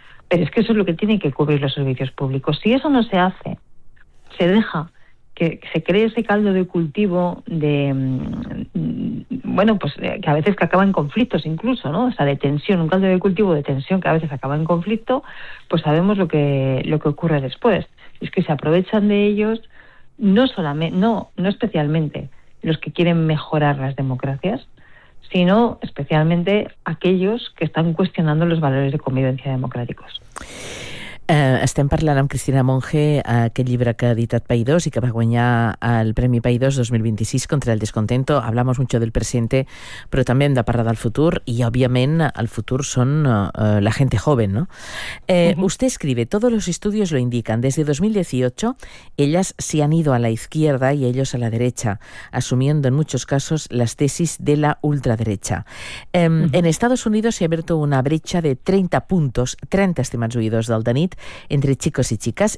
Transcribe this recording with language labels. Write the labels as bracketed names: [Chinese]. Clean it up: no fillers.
[Spanish] Pero es que eso es lo que tienen que cubrir los servicios públicos. Si eso no se hace, se deja que se cree ese caldo de cultivo de, bueno, pues que a veces que acaba en conflictos incluso, ¿no? O sea, de tensión, un caldo de cultivo de tensión que a veces acaba en conflicto, pues sabemos lo que ocurre después. Es que se aprovechan de ellos, no especialmente los que quieren mejorar las democracias, sino especialmente aquellos que están cuestionando los valores de convivencia democráticos. [Catalan] Estem parlant amb Cristina Monge, aquest llibre que ha editat Paidós i que va guanyar el Premi Paidós 2026 contra el descontento. [Spanish] Hablamos mucho del presente, [Catalan] però també hem de parlar del futur i, òbviament, el futur són [Spanish] la gente joven, [Catalan] ¿no? [Spanish] Usted escribe, todos los estudios lo indican. Desde 2018, ellas se han ido a la izquierda y ellos a la derecha, asumiendo en muchos casos las tesis de la ultraderecha. En Estados Unidos se ha abierto una brecha de 30 puntos, [Catalan] 30 estimats oïdors del Dani, [Spanish] entre chicos y chicas.